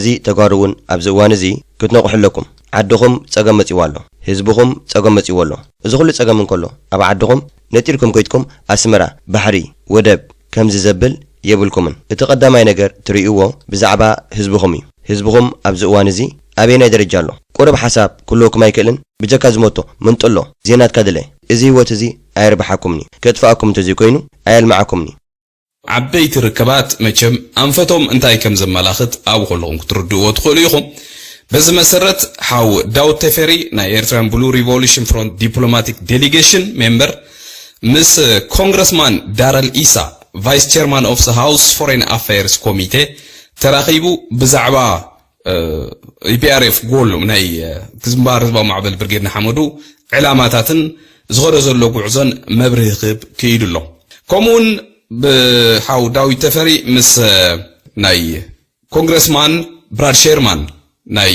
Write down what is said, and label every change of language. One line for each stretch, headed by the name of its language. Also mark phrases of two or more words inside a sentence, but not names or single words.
Tigrinya: ተጓሩውን ኣብዚ እዋን እዚ ክትነቑሕለኩም ዓድኹም ፀገም መፂዎ ኣሎ ህዝብኹም ፀገም መፂዎ ኣሎ እዚ ኩሉ ፀገም እንከሎ ኣብ ዓድኹም ነጢልኩም ኮይትኩም ኣስመራ ባሕሪ ወደብ ከምዚ ዘብል የብልኩምን እቲ ቀዳማይ ነገር ትርእይዎ ብዛዕባ ህዝብኹም እዩ ህዝብኹም ኣብዚ እዋን እዚ ኣበየናይ ደረጃ ኣሎ ቁሩብ ሓሳብ ኩልኩም ኣይክእልን ብጀካ ዝሞቶ ምንጥሎ ዜናትካ ድለ እዚ ህይወት እዚ ኣይርባሓኩምኒ ከጥፋኣኩም እንተዘይ ኮይኑ ኣየልማዓኩምኒ ዓበይቲ ርክባት መቸም ኣንፈቶም እንታይ ከም ዘመላኽት ኣብ ኩልኩም ክትርድእዎ ትኽእሉ ኢኹም በዚ መሰረት ሓው ዳውድ ተፈሪ ናይ ኤርትራን ብሉ ሪቮሉሽን ፍሮንት
English: Diplomatic Delegation Member
Tigrinya: ምስ ኮንግረስማን ዳረል ኢሳ
English: Vice Chairman of the House Foreign Affairs Committee
Tigrinya: ተራኺቡ ብዛዕባ ኢፒአርኤፍ ጎል ናይ ግንባር ህዝባዊ ማዕበል ብርጌድና ሓመዱ ዕላማታትን ዝኸደ ዘሎ ጉዕዞን መብርሂ ክህብ ክኢድሎ ከምኡውን ብሓው ዳዊት ተፈሪ ምስ ናይ ኮንግረስማን ብራድ ሼርማን ናይ